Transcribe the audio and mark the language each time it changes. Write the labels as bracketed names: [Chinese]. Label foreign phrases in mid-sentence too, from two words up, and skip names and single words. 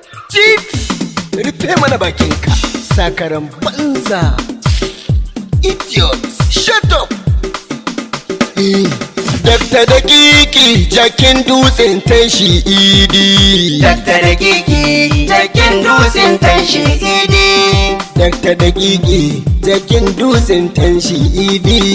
[Hausa] Chiefs, rufe mana bakinka, sakaran banza. [English] Idiot, shut up. [Hausa] Eh, Dakta Daƙiƙi, jakin dutsen tashi idi. Dakta Daƙiƙi, jakin dutsen tashi idi. Dakta Daƙiƙi, jakin dutsen tanshi E D.